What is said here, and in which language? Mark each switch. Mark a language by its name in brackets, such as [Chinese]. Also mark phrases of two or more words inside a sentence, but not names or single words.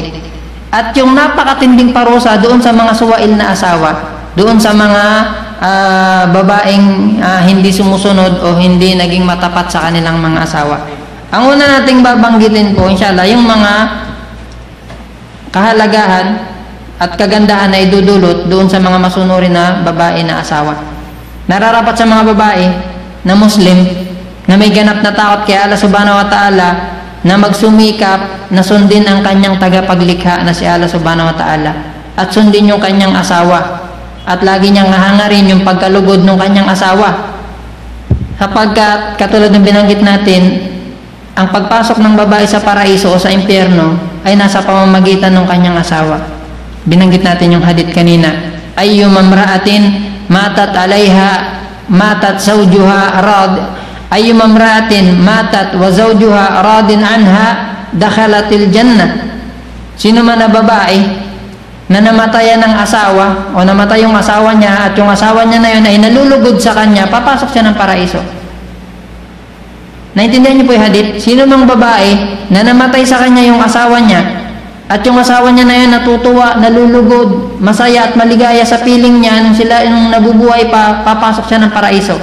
[Filipino] At yung napakatinding parusa doon sa mga suwail na asawa, doon sa mga babaeng hindi sumusunod o hindi naging matapat sa kanilang mga asawa. Ang una nating babanggitin po, inshallah, yung mga kahalagahan at kagandahan na idudulot doon sa mga masunurin na babae na asawa. Nararapat sa mga babae na Muslim na may ganap na takot kay [Arabic] الله سبحانه وتعالى [Filipino] na magsumikap na sundin ang kanyang tagapaglikha na si [Arabic] الله سبحانه وتعالى [Filipino] at sundin yung kanyang asawa at lagi niyang hahangarin yung pagkalugod ng kanyang asawa, sapagkat katulad ng binanggit natin, ang pagpasok ng babae sa paraiso o sa impyerno ay nasa pamamagitan ng kanyang asawa. Binanggit natin yung hadith kanina, [Arabic] أيما امرأة ماتت عليها ماتت زوجها راض، أيما امرأة ماتت وزوجها راض عنها دخلت الجنة. [Filipino] Sino man na babae na namatayan ng asawa o namatay yung asawa niya at yung asawa niya na yun ay nalulugod sa kanya, papasok siya ng paraiso. Naintindihan niyo po yung hadith? Sino mang babae na namatay sa kanya yung asawa niya at yung asawa niya na yun natutuwa, nalulugod, masaya at maligaya sa piling niya nung nabubuhay pa, papasok siya ng paraiso.